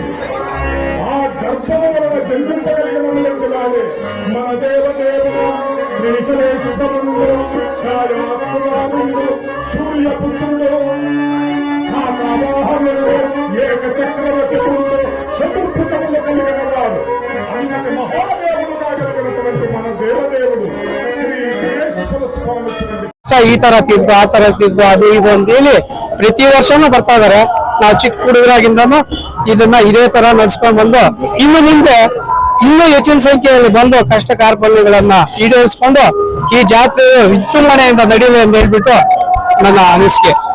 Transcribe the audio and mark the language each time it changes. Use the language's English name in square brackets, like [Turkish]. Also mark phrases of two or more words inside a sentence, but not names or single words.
[Telugu] ఆ గర్భము వలన జన్మింపగలిగినటువంటి వాడే మన దేవదేవుడు శ్రీ శనేశ్వరుడు ఛాయాత్మరాముడు సూర్యపుత్రుడు ఆవాహనుడు ఏక చక్రవర్తుడు చతుర్భుజములు కలిగిన వాడు అన్నటి మహాదేవుడుగా కలిగినటువంటి మన దేవదేవుడు శ్రీ శనేశ్వర స్వామి. [Kannada] ಈ ತರ ತೀರ್ಥ ಆ ತರ ತೀರ್ಥ ಅದು ಇದು ಅಂತ ಹೇಳಿ ಪ್ರತಿ ವರ್ಷನೂ ಬರ್ತಾ ಇದಾರೆ. ನಾವು ಚಿಕ್ಕ ಹುಡುಗರಾಗಿಂದನೂ ಇದನ್ನ ಇದೇ ತರ ನಡ್ಸ್ಕೊಂಡ್ ಬಂದು ಇನ್ನು ಮುಂದೆ ಇನ್ನೂ ಹೆಚ್ಚಿನ ಸಂಖ್ಯೆಯಲ್ಲಿ ಬಂದು ಕಷ್ಟ ಕಾರ್ಪಣ್ಯಗಳನ್ನ ಈಡೇರಿಸಿಕೊಂಡು ಈ ಜಾತ್ರೆ ವಿಜೃಂಭಣೆಯಿಂದ ನಡೆಯಲಿ ಅಂತ ಹೇಳ್ಬಿಟ್ಟು ನನ್ನ ಅನಿಸಿಕೆ.